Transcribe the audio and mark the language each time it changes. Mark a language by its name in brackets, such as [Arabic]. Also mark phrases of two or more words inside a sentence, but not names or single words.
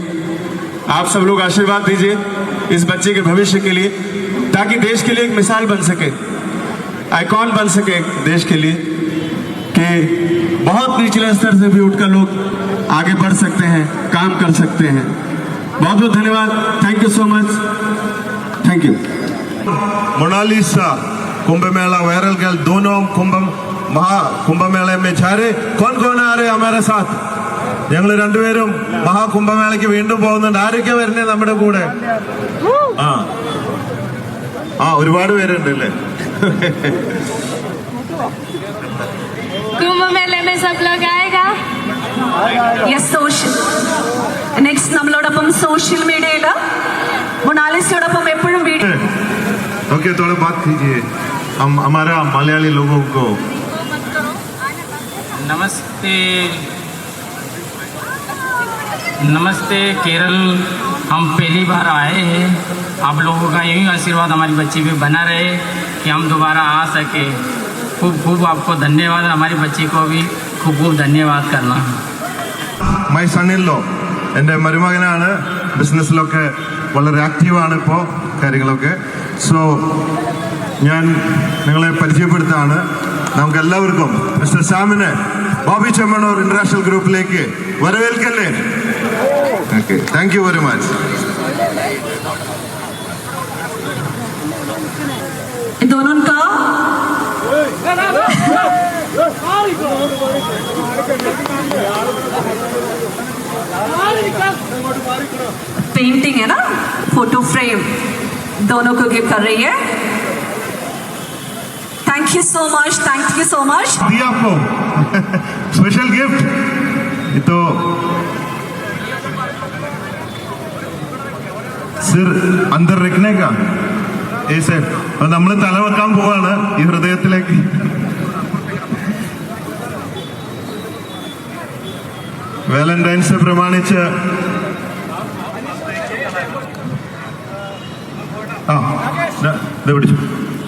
[Hindi] आप सब लोग आशीर्वाद दीजिए इस बच्चे के भविष्य के लिए, ताकि देश के लिए एक मिसाल बन सके, आइकॉन बन सके देश के लिए, कि बहुत निचले स्तर से भी उठकर लोग आगे बढ़ सकते हैं, काम कर सकते हैं। बहुत बहुत धन्यवाद। [English] thank you so much. thank you. [Hindi] मोनालिसा, कुंभ मेला, [English] viral girl, [Hindi] दोनों कुंभ मेले में जा रहे। कौन आ रहे हमारे साथ? [Malayalam] ഞങ്ങൾ രണ്ടുപേരും മഹാകുംഭമേളയ്ക്ക് വീണ്ടും പോകുന്നുണ്ട്. ആരൊക്കെ വരുന്നേ നമ്മുടെ കൂടെ? ഒരുപാട് പേരുണ്ട് അല്ലേ? [Hindi] कुंभ मेले में सब लोग आएगा। [English] yes, social next [Malayalam] നമ്മളോടൊപ്പം സോഷ്യൽ മീഡിയയില് മൊണാലിസയോടൊപ്പം എപ്പോഴും വീഡിയോ. [Hindi] ओके, थोड़ा बात कीजिए हमारा मलयाली लोगों को। नमस्ते केरल, हम पहली बार आए हैं। आप लोगों का यही आशीर्वाद हमारी बच्ची पे बना रहे कि हम दोबारा आ सके। खूब खूब आपको धन्यवाद, हमारी बच्ची को भी खूब खूब धन्यवाद करना। [English] my son-in-law, [Malayalam] എൻ്റെ മരുമകനാണ്. ബിസിനസ്സിലൊക്കെ വളരെ ആക്റ്റീവാണ് ഇപ്പോൾ കാര്യങ്ങളൊക്കെ. സോ ഞാൻ നിങ്ങളെ പരിചയപ്പെടുത്താണ്. നമുക്ക് എല്ലാവർക്കും മിസ്റ്റർ സാമിനെ ബോബി ചെമ്മണ്ണൂർ ഇന്റർനാഷണൽ ഗ്രൂപ്പിലേക്ക് വരവേൽക്കല്ലേ? ഓക്കെ, [English] thank you very much. [Hindi] दोनों का पेंटिंग है ना, [English] photo frame [Hindi] दोनों को गिफ्ट कर रही है। [English] thank you so much, thank you so much. [Hindi] दिया आपको [English] special gift, [Hindi] ये तो सिर अंदर रखने का ऐसे [Malayalam] നമ്മൾ തല വെക്കാൻ പോവാണ് ഈ ഹൃദയത്തിലേക്ക്. വാലന്റൈൻസ് പ്രമാണിച്ച് പിടിച്ചു.